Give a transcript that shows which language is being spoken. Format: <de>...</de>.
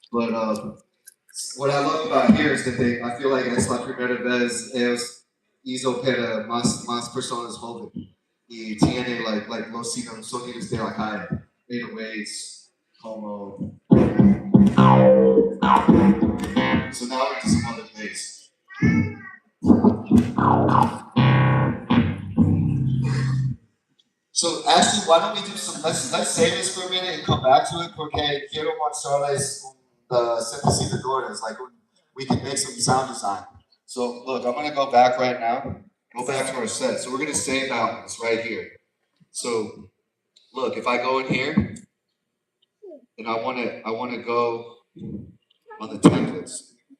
<en>But what I love about here is that I feel like</en> <es>es la primera vez ellos hizo para más personas jóvenes. Y tiene like los sonidos de la calle, 808s, como.</es> <en>So now we're into some other bass. So actually, why don't we do some? Let's save this for a minute and come back to it.</en> <es>Porque quiero mostrarles sintetizadores.</es> <en>Like we can make some sound design. So look, I'm gonna go back right now. Go back to our set. So we're gonna save mountains right here. So look, if I go in here and I wanna go on the templates.</en>